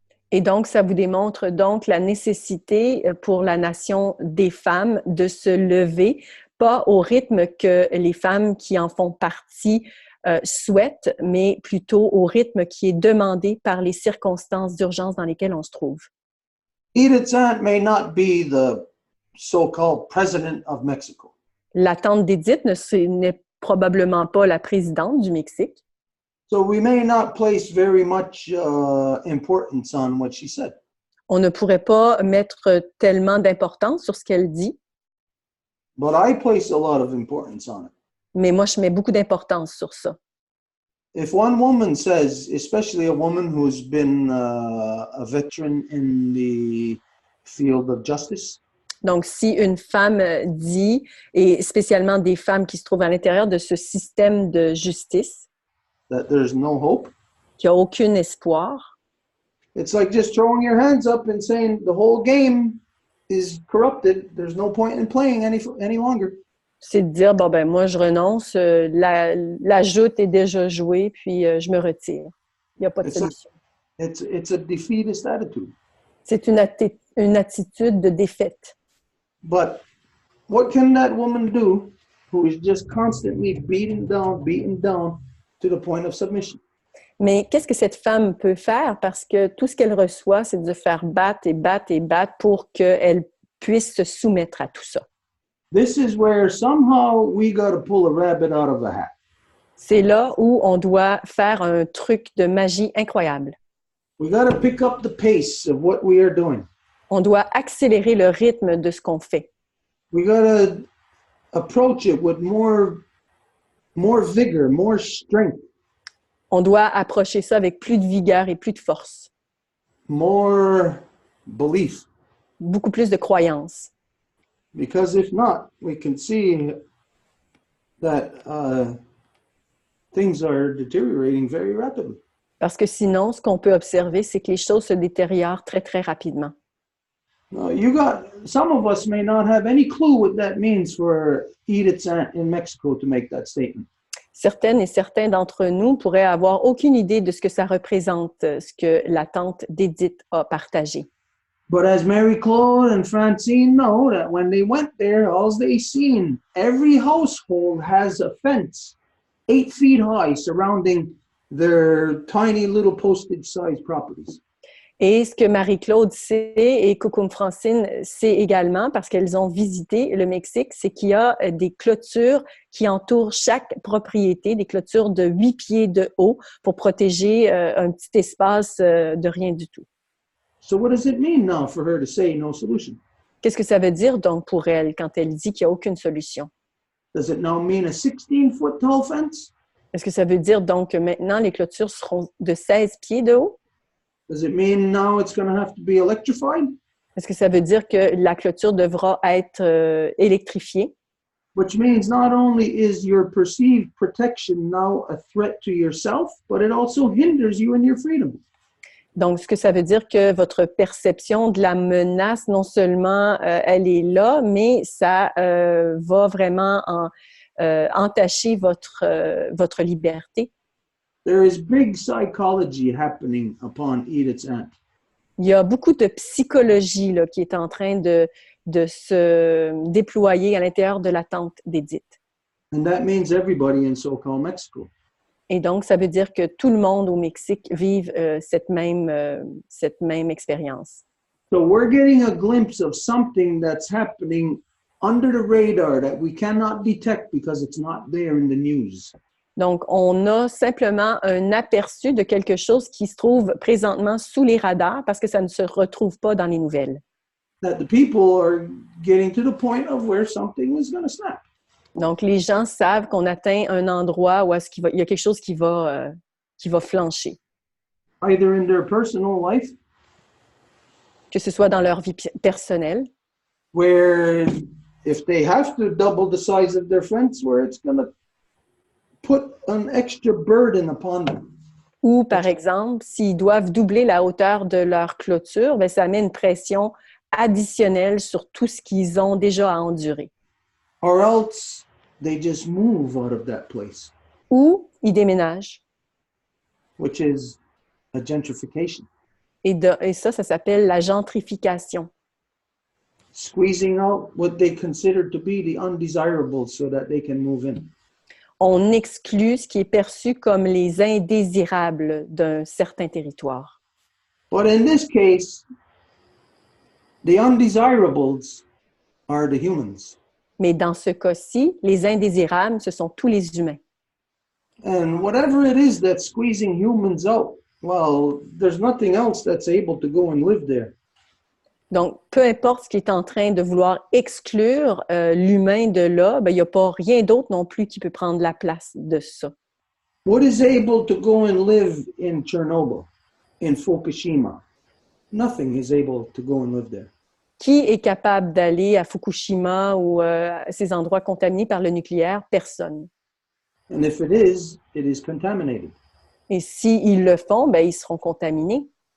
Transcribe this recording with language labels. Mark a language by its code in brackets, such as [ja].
[fr] Et donc, ça vous démontre donc la nécessité pour la nation des femmes de se lever, pas au rythme que les femmes qui en font partie souhaitent, mais plutôt au rythme qui est demandé par les circonstances d'urgence dans lesquelles on se trouve. [en] Edith's aunt may not be the so-called president of Mexico. [fr] La tante d'Édith n'est probablement pas la présidente du Mexique. [en] So we may not place very much importance on what she said. [fr] On ne pourrait pas mettre tellement d'importance sur ce qu'elle dit. [en] But I place a lot of importance on it. [fr] Mais moi, je mets beaucoup d'importance sur ça. [en] If one woman says, especially a woman who's been a veteran in the field of justice, [fr] donc, si une femme dit, et spécialement des femmes qui se trouvent à l'intérieur de ce système de justice, [en] that there's no hope, [fr] qu'il n'y a aucun espoir, [en] it's like just throwing your hands up and saying the whole game is corrupted. There's no point in playing any longer. [fr] C'est de dire, bon, ben moi, je renonce, la joute est déjà jouée, puis je me retire. Il n'y a pas de solution. [en] It's a defeatist attitude. [fr] C'est une attitude de défaite. [en] But what can that woman do who is just constantly beaten down to the point of submission? [fr] Mais qu'est-ce que cette femme peut faire? Parce que tout ce qu'elle reçoit, c'est de faire battre et battre et battre pour qu'elle puisse se soumettre à tout ça. [en] This is where somehow we got to pull a rabbit out of a hat. [fr] C'est là où on doit faire un truc de magie incroyable. [en] We got to pick up the pace of what we are doing. [fr] On doit accélérer le rythme de ce qu'on fait. [en] We got to approach it with more vigor, more strength. [fr] On doit approcher ça avec plus de vigueur et plus de force. [en] More belief. [fr] beaucoup plus de croyances. [en] Because if not, we can see that things are deteriorating very rapidly. [fr] Parce que sinon, ce qu'on peut observer, c'est que les choses se détériorent très, très rapidement. [en] Now, some of us may not have any clue what that means for Edith's aunt in Mexico to make that statement. [fr] Certaines et certains d'entre nous pourraient avoir aucune idée de ce que ça représente, ce que la tante d'Edith a partagé. [en] But as Mary Claude and Francine know, that when they went there, all they seen, every household has a fence 8 feet high surrounding their tiny little postage-sized properties. [fr] Et ce que Marie-Claude sait et Coucou Francine sait également, parce qu'elles ont visité le Mexique, c'est qu'il y a des clôtures qui entourent chaque propriété, des clôtures de 8 pieds de haut pour protéger un petit espace de rien du tout. [en] So what does it mean now for her to say no solution? [fr] Qu'est-ce que ça veut dire donc pour elle quand elle dit qu'il n'y a aucune solution? [en] Does it now mean a 16-foot tall fence? [fr] Est-ce que ça veut dire donc que maintenant les clôtures seront de 16 pieds de haut? [en] Does it mean now it's going to have to be electrified? [fr] Est-ce que ça veut dire que la clôture devra être électrifiée? [en] Which means not only is your perceived protection now a threat to yourself, but it also hinders you in your freedom. [fr] Donc, ce que ça veut dire que votre perception de la menace, non seulement elle est là, mais ça va vraiment entacher votre liberté. [en] There is big psychology happening upon Edith's aunt. [fr] Il y a beaucoup de psychologie là, qui est en train de se déployer à l'intérieur de la tante d'Edith. [en] And that means everybody in so-called Mexico. [fr] Et donc, ça veut dire que tout le monde au Mexique vive cette même expérience. [en] So we're getting a glimpse of something that's happening under the radar that we cannot detect because it's not there in the news. [fr] Donc, on a simplement un aperçu de quelque chose qui se trouve présentement sous les radars parce que ça ne se retrouve pas dans les nouvelles. [en] That the people are getting to the point of where something is going to snap. [fr] Donc, les gens savent qu'on atteint un endroit où il y a quelque chose qui va flancher. [en] Either in their personal life, [fr] que ce soit dans leur vie personnelle, [en] where if they have to double the size of their fence, where it's going to put an extra burden upon them. [fr] Ou, par exemple, s'ils doivent doubler la hauteur de leur clôture, bien, ça met une pression additionnelle sur tout ce qu'ils ont déjà à endurer. [en] Or else they just move out of that place. [fr] Ou ils déménagent. [en] Which is a gentrification. [fr] Et ça s'appelle la gentrification. [en] Squeezing out what they consider to be the undesirables so that they can move in. [fr] On exclut ce qui est perçu comme les indésirables d'un certain territoire. [en] But in this case, the undesirables are the humans. [fr] Mais dans ce cas-ci, les indésirables, ce sont tous les humains. [en] And whatever it is that's squeezing humans out, well, there's nothing else that's able to go and live there. [fr] Donc, peu importe ce qui est en train de vouloir exclure l'humain de là, ben, il n'y a pas rien d'autre non plus qui peut prendre la place de ça. [en] What is able to go and live in Chernobyl, in Fukushima? Nothing is able to go and live there. [fr] Qui est capable d'aller à Fukushima ou à ces endroits contaminés par le nucléaire? Personne. [en] And if it is contaminated. [fr] Et s'ils le font, ben, ils seront contaminés.